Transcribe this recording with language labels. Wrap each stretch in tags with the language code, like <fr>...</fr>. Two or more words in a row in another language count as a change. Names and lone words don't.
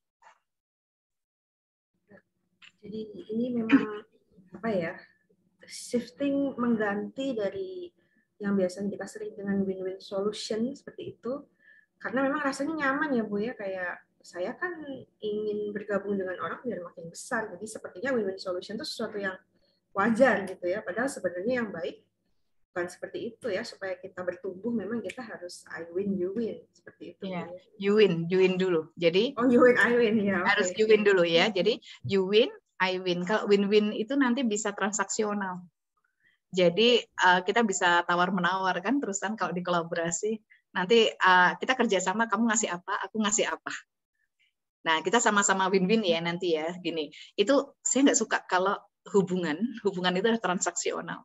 <id>Jadi ini memang shifting, mengganti dari yang biasanya kita sering dengan</id> <en>win-win solution</en> <id>seperti itu, karena memang rasanya nyaman ya Bu ya, kayak saya kan ingin bergabung dengan orang biar makin besar, jadi sepertinya</id> <en>win-win solution</en> <id>itu sesuatu yang wajar gitu ya, padahal sebenarnya yang baik bukan seperti itu ya, supaya kita bertumbuh memang kita harus</id> <en>I win, you win,</en> <id>seperti itu. Ya,</id> <en>you win</en> <id>dulu. Jadi</id> <en>you win, I win ya.</en> <id>Harus</id> <en>you win</en> <id>dulu ya. Jadi</id> <en>you win, I win.</en> <id>Kalau win-win itu nanti bisa transaksional. Jadi kita bisa tawar-menawar kan terusan kalau di kolaborasi. Nanti kita kerjasama, kamu ngasih apa, aku ngasih apa. Nah, kita sama-sama win-win ya nanti ya. Gini, itu saya nggak suka kalau hubungan itu adalah transaksional.</id>